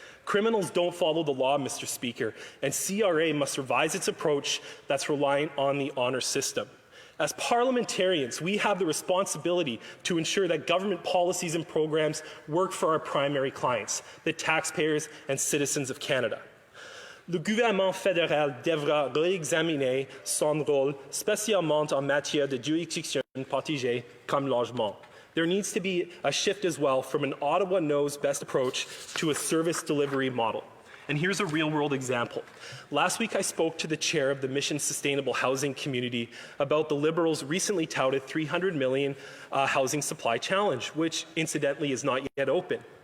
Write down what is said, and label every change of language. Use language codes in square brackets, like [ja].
[en] Criminals don't follow the law, Mr. Speaker, and CRA must revise its approach that's relying on the honor system. As parliamentarians, we have the responsibility to ensure that government policies and programs work for our primary clients, the taxpayers and citizens of Canada. [fr] Le gouvernement fédéral devra réexaminer son rôle, spécialement en matière de juridiction partagée comme logement. [en] There needs to be a shift as well from an Ottawa knows best approach to a service delivery model. And here's a real-world example. Last week I spoke to the chair of the Mission Sustainable Housing Community about the Liberals' recently touted $300 million housing supply challenge, which incidentally is not yet open.